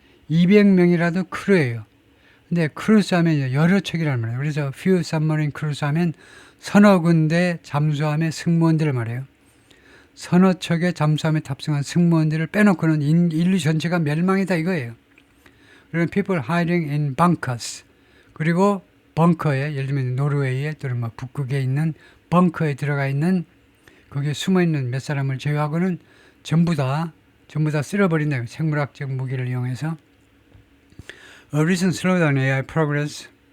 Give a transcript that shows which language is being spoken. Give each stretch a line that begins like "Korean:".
Korean: 200명이라도 크루예요. 근데 크루스 하면 여러 척이란 말이에요. 그래서
English: few submarine crews
Korean: 하면 서너 군데 잠수함의 승무원들을 말해요. 서너 척의 잠수함에 탑승한 승무원들을 빼놓고는 인류 전체가 멸망이다 이거예요.
English: 그리고 people hiding in bunkers.
Korean: 그리고 벙커에, 예를 들면 노르웨이에 또는 뭐 북극에 있는 벙커에 들어가 있는 거기에 숨어 있는 몇 사람을 제외하고는 전부 다 쓸어버린다. 생물학적 무기를 이용해서.
English: A recent slowdown in AI progress.